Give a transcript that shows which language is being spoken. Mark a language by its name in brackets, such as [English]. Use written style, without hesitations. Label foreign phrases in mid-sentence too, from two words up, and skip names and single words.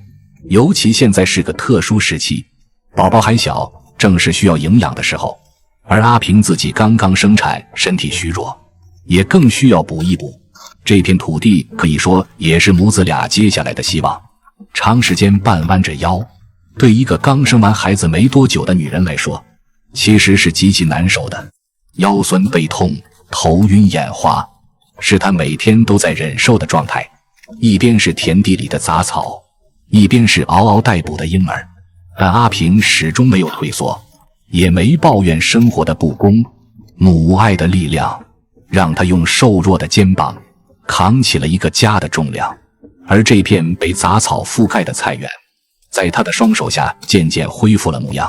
[Chinese] 尤其現在是個特殊時期，寶寶還小，正是需要營養的時候，而阿平自己剛剛生產，身體虛弱，也更需要補一補。這片土地可以說也是母子倆接下來的希望。長時間半彎着腰，對一個剛生完孩子沒多久的女人來說，其實是極其難受的。腰痠背痛，頭暈眼花，是她每天都在忍受的狀態。一邊是田地裡的雜草，一邊是嗷嗷待哺的嬰兒，但阿平始終沒有退縮，也沒抱怨生活的不公。母愛的力量讓他用瘦弱的肩膀扛起了一個家的重量，而這片被雜草覆蓋的菜園，在他的雙手下漸漸恢復了模樣。